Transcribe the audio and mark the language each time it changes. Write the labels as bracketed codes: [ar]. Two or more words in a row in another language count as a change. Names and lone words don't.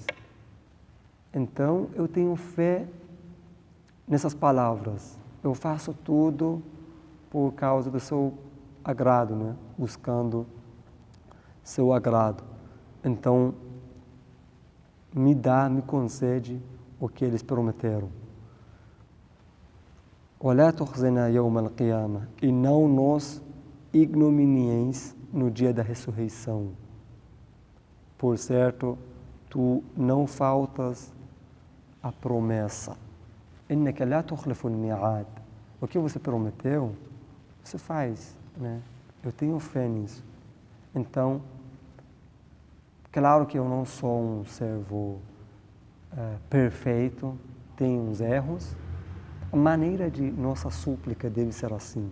[pt] Então, eu tenho fé nessas palavras. Eu faço tudo por causa do seu agrado, né? Buscando seu agrado. Então, me concede o que eles prometeram. [ar] وَلَا تُخْزِنَا يَوْمَ الْقِيَامَةِ. [pt] E não nos ignominieis no dia da ressurreição. Por certo, tu não faltas a promessa. [ar] إِنَّكَ لَا تُخْلِفُ الْمِيعَادِ. [pt] O que você prometeu, você faz, né? Eu tenho fé nisso. Então, claro que eu não sou um servo perfeito, tem uns erros. A maneira de nossa súplica deve ser assim.